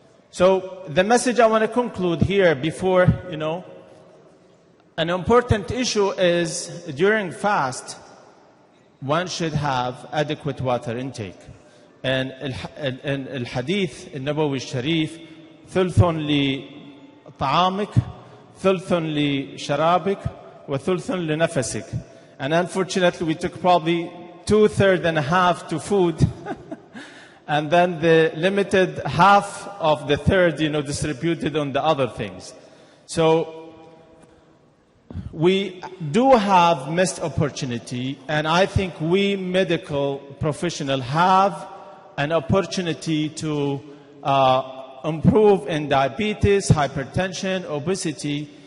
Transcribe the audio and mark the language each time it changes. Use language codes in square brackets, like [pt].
[en] So the message I want to conclude here before, an important issue is during fast, one should have adequate water intake. [ar] And الحديث النبوي الشريف ثلث لطعامك ثلث لشرابك وثلث لنفسك. [en] And unfortunately we took probably 2/3 and a half to food and then the limited half of the third distributed on the other things. So we do have missed opportunity, and I think we medical professionals have an opportunity to improve in diabetes, hypertension, obesity.